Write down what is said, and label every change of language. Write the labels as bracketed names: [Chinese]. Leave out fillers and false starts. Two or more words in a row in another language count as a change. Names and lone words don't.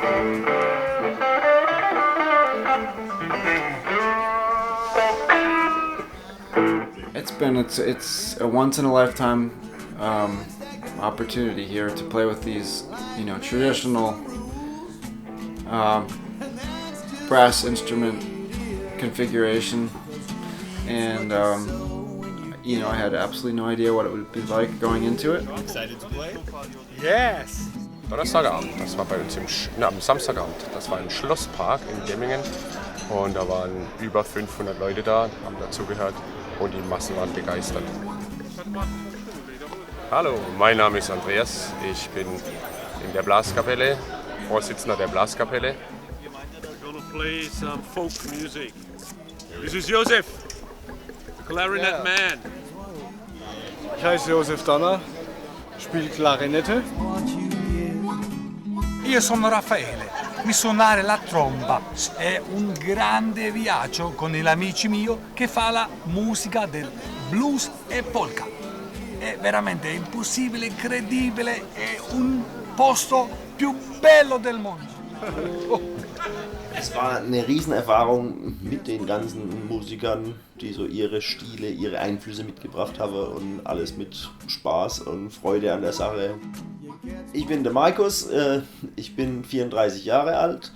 [English] It's a once in a lifetime opportunity here to play with these, you know, traditional brass instrument configuration, and you know, I had absolutely no idea what it would be like going into it. Excited to play? Yes! [German] Donnerstagabend, das war bei uns am Samstagabend, das war im Schlosspark in Demmingen und da waren über 500 Leute da, haben dazugehört und die Massen waren begeistert. Hallo, mein Name ist Andreas, ich bin in der Blaskapelle, Vorsitzender der Blaskapelle. [English] We're gonna play some folk music. This is Josef, the clarinet man. [German] Ich heiße Josef Donner, spiele Klarinette. [Italian] Io sono Raffaele, qui suonare la tromba è un grande viaggio con gli amici miei che fa la musica del blues e polka. È veramente impossibile, incredibile, è un posto più bello del mondo. [German] Es war eine Riesenerfahrung mit den ganzen Musikern, die so ihre Stile, ihre Einflüsse mitgebracht haben und alles mit Spaß und Freude an der Sache. Ich bin der Markus, ich bin 34 Jahre alt.